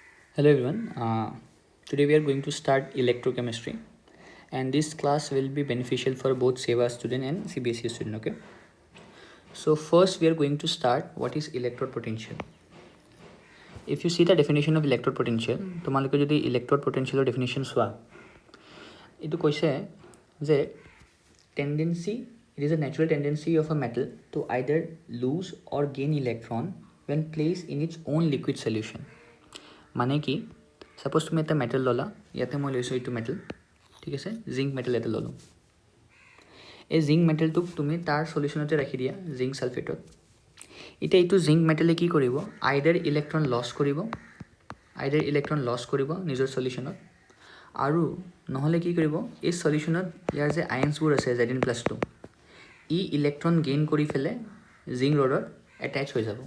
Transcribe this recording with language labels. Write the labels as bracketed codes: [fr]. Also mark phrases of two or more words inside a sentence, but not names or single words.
[en] Hello everyone. Today we are going to start electrochemistry, and this class will be beneficial for both SEVA student and CBSE student. Okay. So first we are going to start what is electrode potential. If you see the definition of electrode potential, [as] তোমালোকে যদি [en] electrode potential definition [as] চোৱা, এইটো কৈছে যে [en] tendency, it is a natural tendency of a metal to either lose or gain electron when placed in its own liquid solution. [as] মানে কি, সাপোজ তুমি এটা মেটেল ল'লা, ইয়াতে মই লৈছোঁ এইটো মেটেল, ঠিক আছে, [en] zinc metal [as] এটা ল'লোঁ। এই জিংক মেটেলটোক তুমি তাৰ সলিউশ্যনতে ৰাখি দিয়া, জিংক ছালফেটত। এতিয়া এইটো জিংক মেটেলে কি কৰিব, [en] either electron loss [as] কৰিব নিজৰ সলিউশ্যনত, আৰু নহ'লে কি কৰিব, এই সলিউশ্যনত ইয়াৰ যে আয়ন্সবোৰ আছে Zn+2, ই [en] electron gain [as] কৰি পেলাই [en] zinc rod attach [as] হৈ যাব।